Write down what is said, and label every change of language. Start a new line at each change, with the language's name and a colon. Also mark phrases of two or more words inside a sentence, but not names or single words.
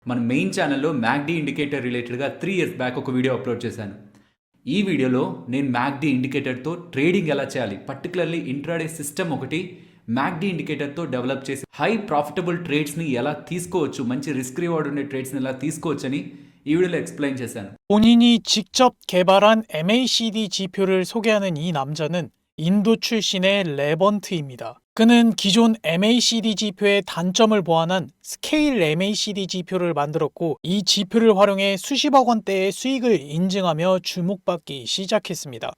Telugu: మన మెయిన్ ఛానల్లో
English: MACD indicator relatedగా 3 years back
Telugu: ఒక
English: video upload
Telugu: చేశాను. ఈ వీడియోలో నేను
English: MACD indicatorతో trading
Telugu: ఎలా చేయాలి,
English: particularly intraday system
Telugu: ఒకటి
English: MACD indicatorతో develop
Telugu: చేసి
English: high profitable tradesని
Telugu: ఎలా తీసుకోవచ్చు, మంచి
English: risk reward
Telugu: ఉండే ట్రేడ్స్ని ఎలా తీసుకోవచ్చని ఈ వీడియోలో ఎక్స్ప్లెయిన్ చేశాను.
Korean: 본인이 직접 개발한 MACD 지표를 소개하는 이 남자는 인도 출신의 레번트입니다. 그는 기존 MACD 지표의 단점을 보완한 스케일 MACD 지표를 만들었고 이 지표를 활용해 수십억 원대의 수익을 인증하며 주목받기 시작했습니다.